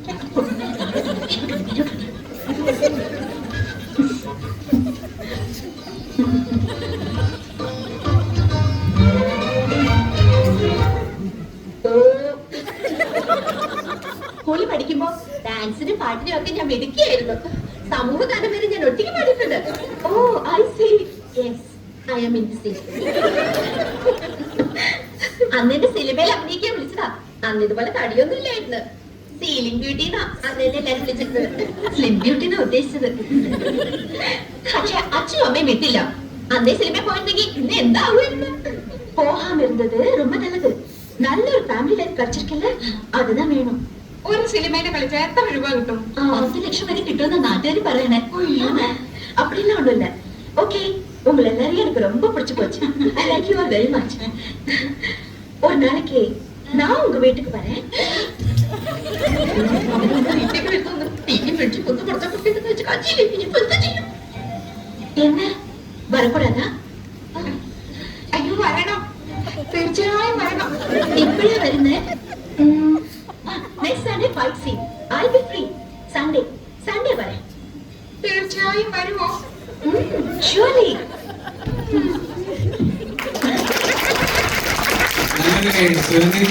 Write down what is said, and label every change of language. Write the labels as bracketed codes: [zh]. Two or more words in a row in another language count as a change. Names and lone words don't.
[ml] സ്കൂളിൽ പഠിക്കുമ്പോ ഡാൻസിനും പാട്ടിനും ഒക്കെ ഞാൻ മിടുക്കിയായിരുന്നു. സമൂഹഗാനം വരെ ഞാൻ ഒറ്റയ്ക്ക് പാടിയിട്ടുണ്ട്. [en] Oh I see. Yes I am in the scene. [ml] അന്ന് എന്റെ സിനിമയിൽ അഭിനയിക്കാൻ വിളിച്ചതാ. അന്ന് ഇതുപോലെ തടിയൊന്നും ഇല്ലായിരുന്നു. സീലിംഗ് ബ്യൂട്ടിന്നാ അന്ന് എന്നെ എല്ലാരും വിളിച്ചിരുന്നത്. സ്ലിം ബ്യൂട്ടിന്നാ ഉദ്ദേശിച്ചത്. പക്ഷെ അച്ഛനും അമ്മയും വിട്ടില്ല. അന്നേ സിനിമയിൽ പോയിരുന്നെങ്കിൽ ഇന്ന് എന്താവുമായിരുന്നു. [ta] പോകാമിരുന്നത് ரொம்ப நல்லது. നല്ലൊരു [en] family life [ta] கிடைச்சிருக்கல, அதுதான் வேணும். [ml] ഒരു സിനിമയിലെ കളിച്ച എത്ര രൂപ കിട്ടും? 10 ലക്ഷം വരെ കിട്ടുമെന്ന് നാട്ടുകാർ പറയണേ. [ta] அப்படிலாம் ஒண்ணும் இல்ல. ஓகே, உங்களை எல்லாரையும் எனக்கு ரொம்ப பிடிச்சு போச்சு. [en] I like you very much. [ta] ஒரு நாளைக்கு நான் உங்க வீட்டுக்கு வரேன். என்ன வரக்கூடாதா? [ml] അയ്യോ വരണം, തീർച്ചയായും വരണം. എപ്പോഴാ വരുന്നേ? [en] next Sunday fight scene. I be free. സൺഡേ [ml] വരാം. തീർച്ചയായും വരുമോ? ഷുവർലി. സുരേന്ദ്രൻ